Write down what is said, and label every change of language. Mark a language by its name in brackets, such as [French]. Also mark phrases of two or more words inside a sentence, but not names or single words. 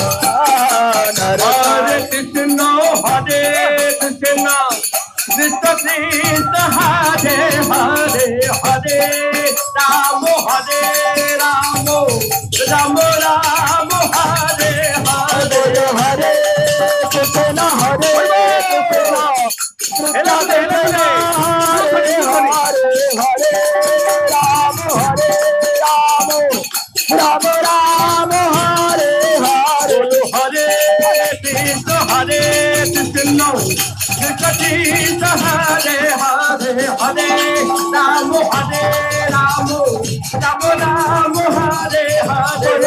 [Sanskrit] হরে কৃষ্ণ হরে কৃষ্ণ কৃষ্ণ কৃষ্ণ হরে হরে হরে রাম হরে রাম রাম রাম হরে হরে হরে কৃষ্ণ হরে কৃষ্ণ এলা এলা হরে হরে হরে রাম হরে রাম রাম রাম হরে হরে হরে কৃষ্ণ হরে কৃষ্ণ কৃষ্ণ কৃষ্ণ হরে হরে হরে রাম হরে রাম রাম রাম হরে হরে